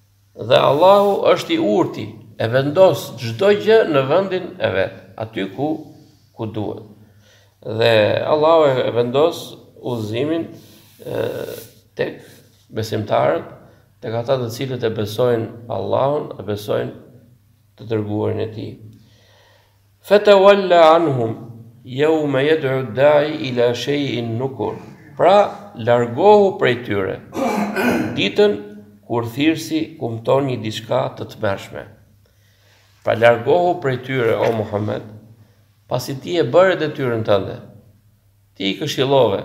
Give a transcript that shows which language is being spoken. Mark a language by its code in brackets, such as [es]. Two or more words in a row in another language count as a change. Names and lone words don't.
[sq] Dhe Allahu është I urti, e vendos çdo gjë në vendin e vet, aty ku duhet. Dhe Allahu e vendos udhëzimin tek besimtarët, tek ata të cilët e besojnë Allahun, e besojnë të dërguarin e Tij. [ar] فتول عنهم يوم يدع الداع إلى شيء نكر. [sq] Pra largohu prej tyre ditën kur thirrsi kumton një diçka të tmerrshme. Pra largohu prej tyre o Muhammed, pasi ti e bëre detyrën tënde. Ti I këshillove.